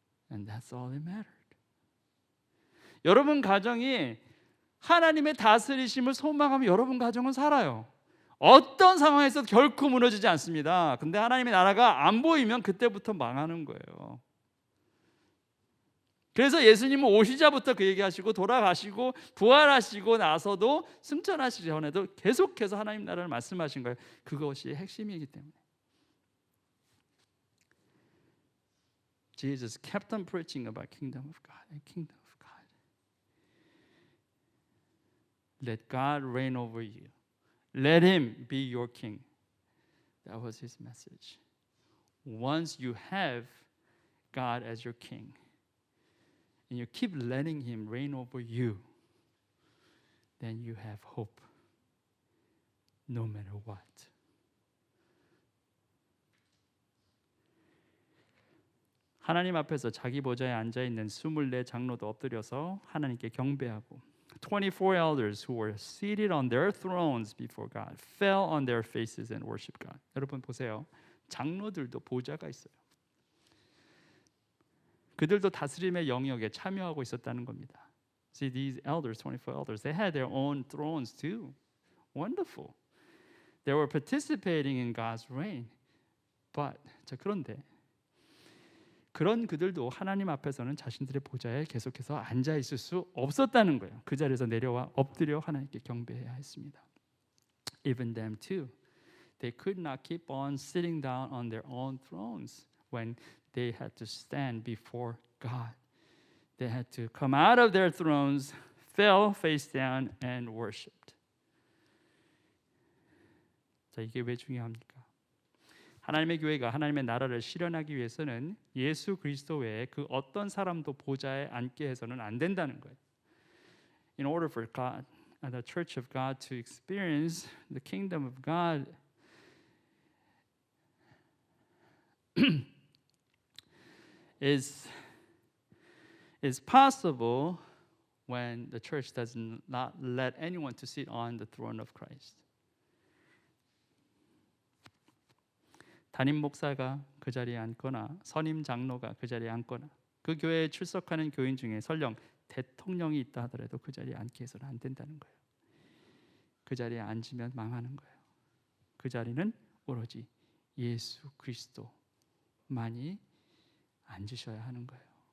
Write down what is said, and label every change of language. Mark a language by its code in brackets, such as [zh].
[en] And that's all that mattered. [ko] 여러분 가정이 하나님의 다스리심을 소망하면 여러분 가정은 살아요. 어떤 상황에서 결코 무너지지 않습니다. 근데 하나님의 나라가 안 보이면 그때부터 망하는 거예요. 그래서 예수님은 오시자부터 그 얘기하시고 돌아가시고 부활하시고 나서도 승천하시기 전에도 계속해서 하나님 나라를 말씀하신 거예요. 그것이 핵심이기 때문에. [en] Jesus kept on preaching about kingdom of God and kingdom of God. Let God reign over you. Let him be your king. That was his message. Once you have God as your king, and you keep letting him reign over you, then you have hope no matter what. [ko] 하나님 앞에서 자기 보좌에 앉아 있는 24 장로도 엎드려서 하나님께 경배하고 [en] 24 elders who were seated on their thrones before God fell on their faces and worshiped God. [ko] 여러분 보세요. 장로들도 보좌가 있어요. 그들도 다스림의 영역에 참여하고 있었다는 겁니다. [en] See, these elders, 24 elders, they had their own thrones too. Wonderful. They were participating in God's reign. [ko] But, 그런데 그런 그들도 하나님 앞에서는 자신들의 보좌에 계속해서 앉아 있을 수 없었다는 거예요. 그 자리에서 내려와 엎드려 하나님께 경배해야 했습니다. [en] Even them too. They could not keep on sitting down on their own thrones when they had to stand before God. They had to come out of their thrones, fell face down and worshipped. [ko] 자, 이게 왜 중요합니까? 하나님의 교회가 하나님의 나라를 실현하기 위해서는 예수 그리스도 외에 그 어떤 사람도 보좌에 앉게 해서는 안 된다는 거예요. [en] In order for God, the church of God to experience the kingdom of God, is possible when the church does not let anyone to sit on the throne of Christ. [ko] 담임 목사가 그 자리에 앉거나 선임 장로가 그 자리에 앉거나 그 교회에 출석하는 교인 중에 설령 대통령이 있다 하더라도 그 자리에 앉게 해서는 안 된다는 거예요. 그 자리에 앉으면 망하는 거예요. 그 자리는 오로지 예수 그리스도만이 앉으셔야 하는 거예요.